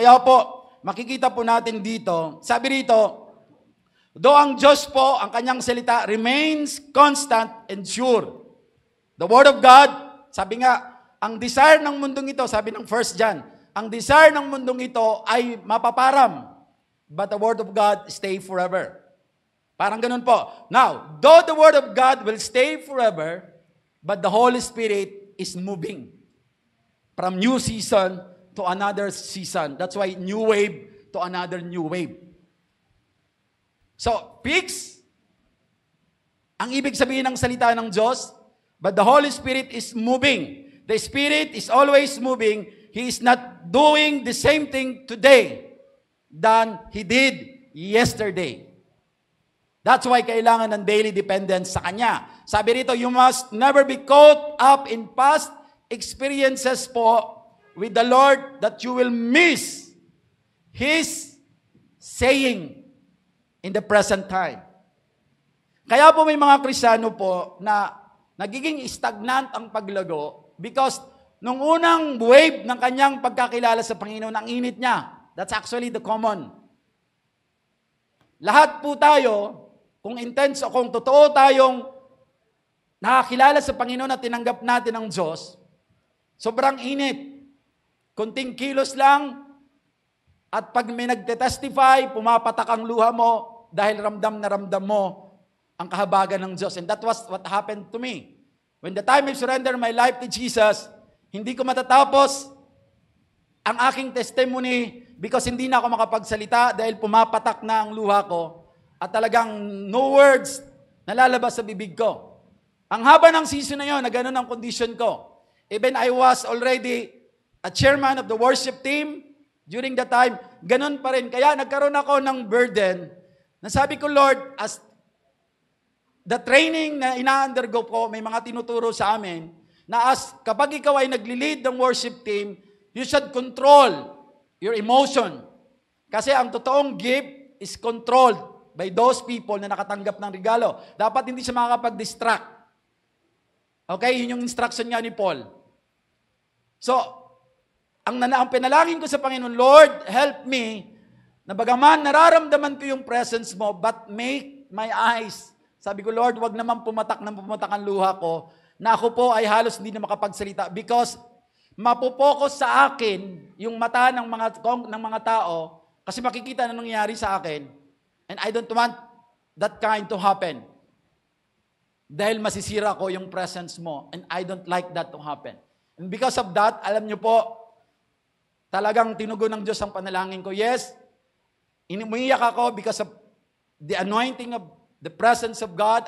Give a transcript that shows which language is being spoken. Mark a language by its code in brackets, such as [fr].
[tl] Kaya po, makikita po natin dito, sabi rito, though ang Diyos po, ang kanyang salita, [en] remains constant and sure. The Word of God, [tl] sabi nga, ang desire ng mundong ito, sabi ng 1 John, ang desire ng mundong ito ay mapaparam, [en] but the Word of God stay forever. [tl] Parang ganun po. [en] Now, though the Word of God will stay forever, but the Holy Spirit is moving from new season to another season. That's why new wave to another new wave. So, fix, [tl] ang ibig sabihin ng salita ng Diyos, [en] but the Holy Spirit is moving. The Spirit is always moving. He is not doing the same thing today than He did yesterday. That's why [tl] kailangan ng daily dependence sa Kanya. Sabi rito, [en] you must never be caught up in past experiences po with the Lord that you will miss His saying in the present time. [tl] Kaya po may mga Kristiyano po na nagiging stagnant ang paglago because nung unang wave ng kanyang pagkakilala sa Panginoon, ang init niya. [en] That's actually the common. [tl] Lahat po tayo, kung intense o kung totoo tayong nakakilala sa Panginoon at tinanggap natin ang Diyos, sobrang init. Kunting kilos lang, At pag may nagte-testify, pumapatak ang luha mo dahil ramdam na ramdam mo ang kahabagan ng Diyos. [en] And that was what happened to me. When the time I surrender my life to Jesus, [tl] hindi ko matatapos ang aking testimony because hindi na ako makapagsalita dahil pumapatak na ang luha ko at talagang no words nalalabas sa bibig ko. Ang haba ng season na yun, na ganun ang condition ko. [en] Even I was already a chairman of the worship team during that time, [tl] ganun pa rin. Kaya nagkaroon ako ng burden na sabi ko, Lord, as the training na ina-undergo ko, may mga tinuturo sa amin, na as kapag ikaw ay nagli-lead ng worship team, [en] you should control your emotion. [tl] Kasi ang totoong gift [en] is controlled by those people [tl] na nakatanggap ng regalo. Dapat hindi siya makakapag-distract. Okay, yun yung instruction nga ni Paul. So, ang pinalangin ko sa Panginoon, [en] Lord, help me, [tl] na bagaman nararamdaman ko yung presence mo, [en] but make my eyes. [tl] Sabi ko, Lord, wag naman pumatak ang luha ko, na ako po ay halos hindi na makapagsalita because mapopokus sa akin yung mata ng mga tao kasi makikita na nangyayari sa akin. [en] And I don't want that kind to happen. [tl] Dahil masisira ko yung presence mo. [en] And I don't like that to happen. And because of that, [tl] alam nyo po, talagang tinugon ng Diyos ang panalangin ko. Yes, umiiyak ako [en] because of the anointing of the presence of God.